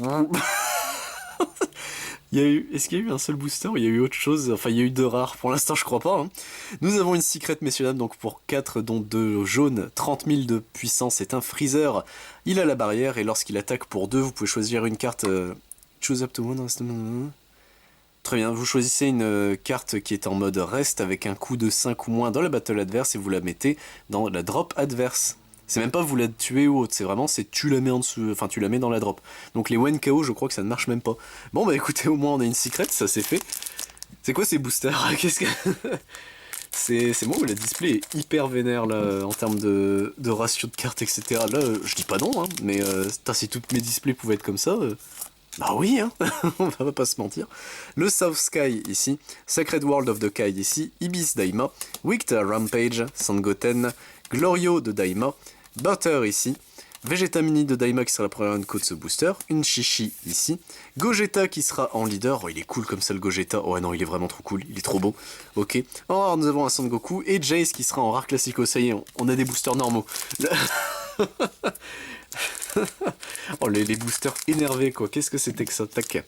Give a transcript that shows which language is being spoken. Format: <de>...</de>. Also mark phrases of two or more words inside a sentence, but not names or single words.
<fr>Est-ce qu'il y a eu un seul booster ou il y a eu autre chose? Enfin, il y a eu 2 rares, pour l'instant je crois pas. Hein. Nous avons une Secret, messieurs dames, donc pour 4 dont 2 jaunes, 30 000 de puissance, c'est un Freezer. Il a la barrière et lorsqu'il attaque pour 2, vous pouvez choisir une carte...</fr> <en>Choose up to one.</en> <fr>Très bien, vous choisissez une carte qui est en mode reste avec un coût de 5 ou moins dans la battle adverse et vous la mettez dans la drop adverse. C'est même pas vous la tuez ou autre, c'est vraiment tu la mets en dessous, enfin tu la mets dans la drop. Donc les Wen KO, je crois que ça ne marche même pas. Bon bah écoutez, au moins on a une secret, ça c'est fait. C'est quoi ces boosters? Qu'est-ce que... c'est moi où la display est hyper vénère là, en termes de ratio de cartes, etc. Là, je dis pas non, hein, mais si toutes mes displays pouvaient être comme ça... Bah oui, hein. On va pas se mentir. Le South Sky ici, Sacred World of the Kai ici, Ibis Daima, Wicta Rampage, Sangoten, Glorio de Daima, Butter ici, Vegeta Mini de Daima qui sera la première unco de ce booster, une Shishi ici, Gogeta qui sera en leader, oh il est cool comme ça le Gogeta, oh non il est vraiment trop cool, il est trop beau, ok. En rare nous avons un Son Goku et Jace qui sera en rare classico, ça y est, on a des boosters normaux. Oh les boosters énervés quoi, qu'est-ce que c'était que ça, tac.</fr>